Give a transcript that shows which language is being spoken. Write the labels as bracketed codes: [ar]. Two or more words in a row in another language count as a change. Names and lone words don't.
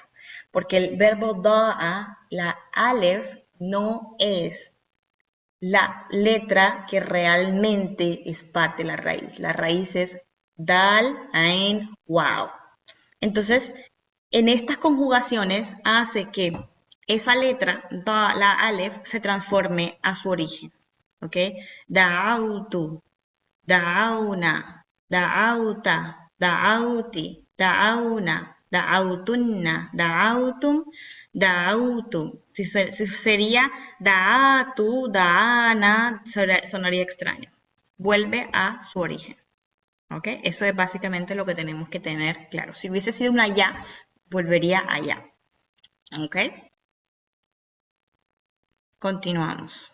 [es] Porque el verbo da'a, la alif, no es la letra que realmente es parte de la raíz. La raíz es [ar] دال عين واو. [es] Entonces, en estas conjugaciones hace que esa letra, la alef, se transforme a su origen. ¿Ok? [ar] دعوتُ دعونا دعوتَ دعوتِ دعونا دعوتنّ دعوتم دعوتم. [es] Si sería [ar] دعاتُ دعانا, [es] sonaría extraño. Vuelve a su origen. ¿Ok? Eso es básicamente lo que tenemos que tener claro. Si hubiese sido una ya, volvería allá. ¿Ok? Continuamos.